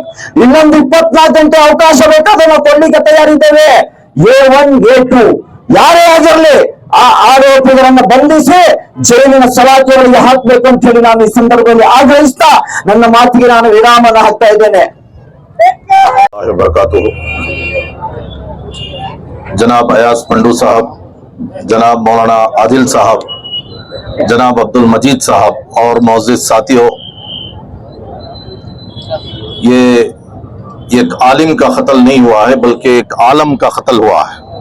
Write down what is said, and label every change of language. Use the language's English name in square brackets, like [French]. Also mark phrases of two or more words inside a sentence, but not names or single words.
[Kannada] ಇನ್ನೊಂದು 24 ಗಂಟೆ ಅವಕಾಶ ಬೇಕಾದ್ರೆ ನಾವು ಕೊಡ್ಲಿಕ್ಕೆ ತಯಾರಿದ್ದೇವೆ. A1 A2 ಯಾರೇ ಆಗಿರಲಿ ಆ ಆರೋಪಿಗಳನ್ನ ಬಂಧಿಸಿ ಜೈಲಿನ ಸಲಾಖೆಗಳಿಗೆ ಹಾಕಬೇಕು ಅಂತ ಹೇಳಿ ನಾನು ಈ ಸಂದರ್ಭದಲ್ಲಿ ಆಗ್ರಹಿಸ್ತಾ ನನ್ನ ಮಾತಿಗೆ ನಾನು ವಿರಾಮನ ಹಾಕ್ತಾ ಇದ್ದೇನೆ. [Hindi] जनाब अयाज पंडू साहब, जनाब मौलाना आदिल साहब, जनाब अब्दुल मजीद साहब और मौजूद साथियों, ये एक आलिम का कत्ल नहीं हुआ है बल्कि एक आलम का कत्ल हुआ है।